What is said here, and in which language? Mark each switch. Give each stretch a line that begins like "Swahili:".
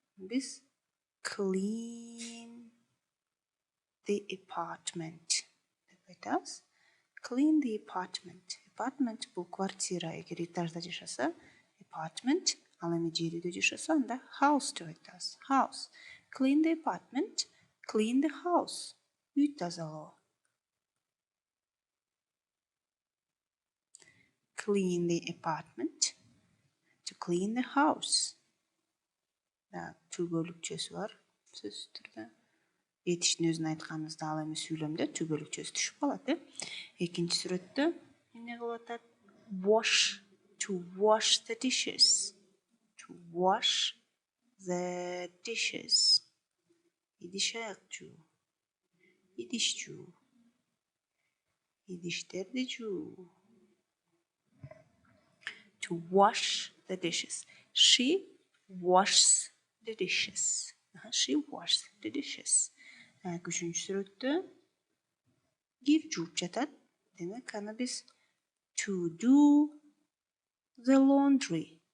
Kyrgyz: Биз
English: clean the apartment
Kyrgyz: деп айтабыз.
English: Clean the apartment.
Kyrgyz: Apartment бул квартира. Эгер этажда жашаса, apartment, ал эми жер үйдө жашаса, анда house деп айтабыз.
English: House. Clean the apartment, clean the house.
Kyrgyz: Үй тазалоо.
English: Clean the apartment, to clean the house.
Kyrgyz: Түү бөлүкчөсү бар сөз түрдө. Этиштин өзүн айтканыбызда ал эми сүйлөмдө түү бөлүкчөсү түшүп калат, Экинчи сүрөттө эмне кылып атат?
English: Wash, to wash the dishes. To wash the dishes.
Kyrgyz: Идиш аяк жуу. Идиш жуу. Идиштерди жуу.
English: To wash the dishes. She washes the dishes. She washes the dishes.
Kyrgyz: Üçüncü сүрөттө кир жууп жатат. Демек аны биз
English: to do the laundry.